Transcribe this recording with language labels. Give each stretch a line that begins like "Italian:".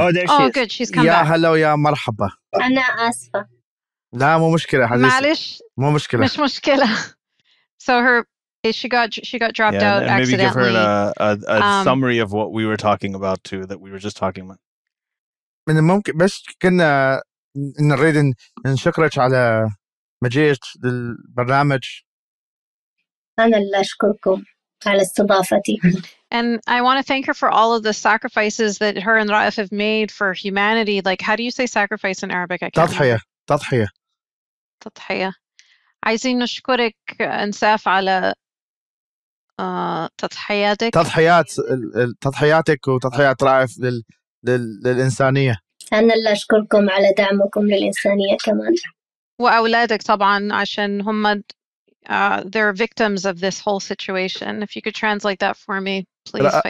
English: Oh, there she is. Good, she's come back.
Arabic: يا هلا ويا مرحبا. أنا آسفة. لا مو مشكلة حبيبي. معلش. مو مشكلة. مش مشكلة.
English: So she got dropped out and accidentally. Maybe give her a summary of what we were talking about too, that we were just talking about.
Arabic: من الممكن بس كنا نريد نشكرك على مجيئك للبرنامج. أنا اللي أشكركم على استضافتي.
English: And I want to thank her for all of the sacrifices that her and Raif have made for humanity. Like, how do you say sacrifice in Arabic?
Arabic: تضحية. عايزين نشكرك انساف على تضحياتك. تضحياتك وتضحيات رايف للإنسانية. أنا اللي أشكركم على دعمكم للإنسانية كمان. وأولادك طبعا عشان هم
English: they're victims of this whole situation. If you could translate that for me, please, Faisal.